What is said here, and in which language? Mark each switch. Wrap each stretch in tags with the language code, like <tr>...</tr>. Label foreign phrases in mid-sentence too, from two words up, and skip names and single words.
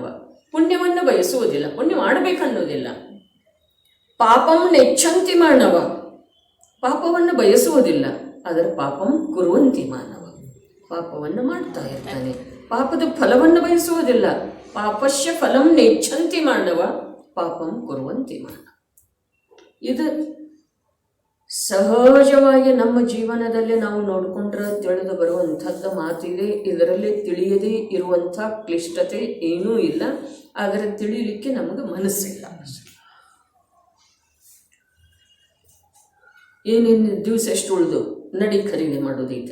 <kn>ಪುಣ್ಯವನ್ನು ಬಯಸುವುದಿಲ್ಲ, ಪುಣ್ಯ ಮಾಡಬೇಕನ್ನೋದಿಲ್ಲ.</kn> <sa>ಪಾಪಂ ನೆಚ್ಛಂತಿ ಮಾನವ,</sa> <kn>ಪಾಪವನ್ನು ಬಯಸುವುದಿಲ್ಲ, ಆದರೆ</kn> <sa>ಪಾಪಂ ಕುರುವಂತಿ ಮಾನವ,</sa> <kn>ಪಾಪವನ್ನು ಮಾಡ್ತಾ ಇರ್ತಾನೆ. ಪಾಪದ ಫಲವನ್ನು ಬಯಸುವುದಿಲ್ಲ.</kn> <sa>ಪಾಪಶ್ಯ ಫಲಂ ನೆಚ್ಛಂತಿ ಮಾನವ ಪಾಪಂ ಕುರುವಂತಿ ಮಾನವ.</sa> <kn>ಇದು ಸಹಜವಾಗಿ ನಮ್ಮ ಜೀವನದಲ್ಲಿ ನಾವು ನೋಡಿಕೊಂಡ್ರೆ ತಿಳಿದು ಬರುವಂಥದ್ದು ಮಾತಿದೆ. ಇದರಲ್ಲಿ ತಿಳಿಯದೇ ಇರುವಂಥ ಕ್ಲಿಷ್ಟತೆ ಏನೂ ಇಲ್ಲ, ಆದರೆ ತಿಳಿಯಲಿಕ್ಕೆ ನಮಗೆ ಮನಸ್ಸಿಲ್ಲ. ಏನೇನು ದಿವಸ ಎಷ್ಟು ಉಳಿದು ನಡಿ ಖರೀದಿ ಮಾಡೋದೀಗ.</kn>